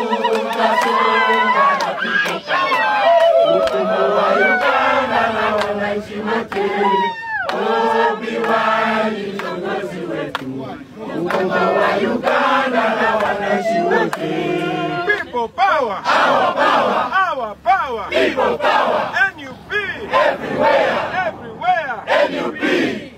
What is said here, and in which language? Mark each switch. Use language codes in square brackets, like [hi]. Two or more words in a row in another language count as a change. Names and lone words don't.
[sw] Tutasonga na People Power. Ukombo wa Uganda na wananchi wote. Bobi Wine ni kiongozi wetu. Ukombo wa Uganda na wananchi wote. [en] People Power. Our power. Our power. People Power. N U P. Everywhere. Everywhere. N U P.